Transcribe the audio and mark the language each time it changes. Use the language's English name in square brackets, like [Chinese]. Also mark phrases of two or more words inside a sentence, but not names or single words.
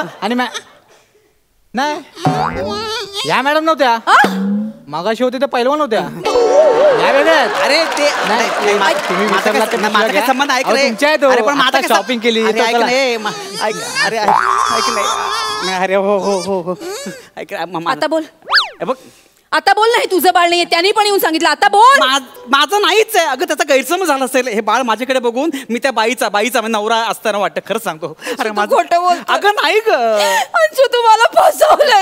[Marathi] आणि नाही या मॅडम नव्हत्या मगाशी होते तर पहिलवान होत्या. अरे ते तुम्ही विसरला माझा काय संबंध आहे का रे? तुमच्या अरे पण माझा शॉपिंग केली. अरे ऐक नाही. अरे हो हो हो हो ऐक आता बोल. बघ आता बोल. नाही तुझं बाळ नाहीये, त्यांनी पण येऊन सांगितलं. आता बोल. माझं नाहीच आहे. अगं त्याचा गैरसमज झाला असेल. हे बाळ माझ्याकडे बघून मी त्या बाईचा नवरा असताना वाटतं. खरंच सांगतो. अरे माझं खोटं बोल. अगं नाही ग अंशू तुम्हाला फसवलंय.